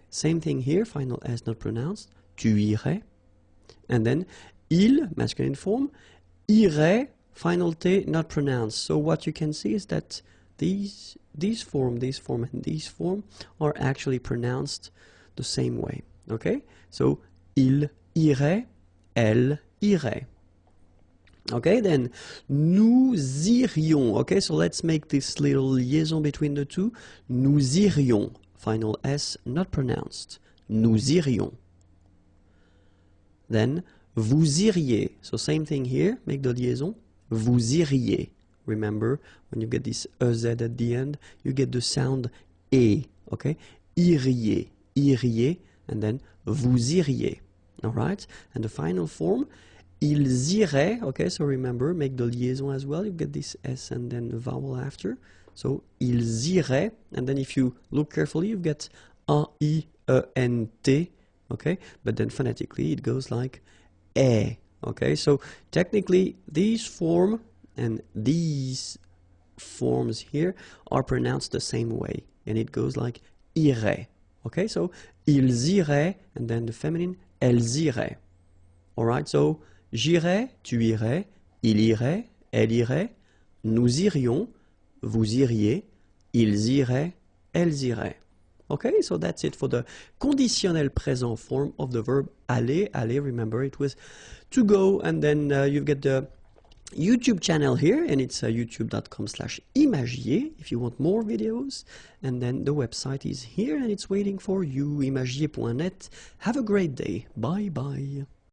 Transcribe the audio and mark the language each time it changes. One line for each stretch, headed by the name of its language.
English: Same thing here, final S not pronounced.
French: Tu irais.
English: And then, il, masculine form. Irait, final T not pronounced. So what you can see is that these form, and these form are actually pronounced the same way. Okay, so
French: il irait, elle irait.
English: Okay, then nous irions. Okay, so let's make this little liaison between the two. Nous irions, final S not pronounced. Nous irions. Then vous iriez. So same thing here, make the liaison.
French: Vous iriez.
English: Remember, when you get this EZ at the end, you get the sound E. Okay, iriez, iriez, and then vous iriez. All right, and the final form, ils iraient. Okay, so remember, make the liaison as well. You get this S and then the vowel after. So ils iraient, and then if you look carefully, you get A-I-E-N-T. Okay, but then phonetically it goes like E. Okay, so technically these form and these forms here are pronounced the same way, and it goes like irait. Okay, so ils iraient, and then the feminine, elles iraient.
French: Alright, so j'irais, tu irais, il irait, elle irait, nous irions, vous iriez, ils iraient, elles iraient.
English: Okay, so that's it for the conditionnel présent form of the verb aller. Aller, remember, it was to go, and then you get the YouTube channel here, and it's youtube.com/imagier if you want more videos, and then the website is here and it's waiting for you, imagier.net. Have a great day. Bye bye.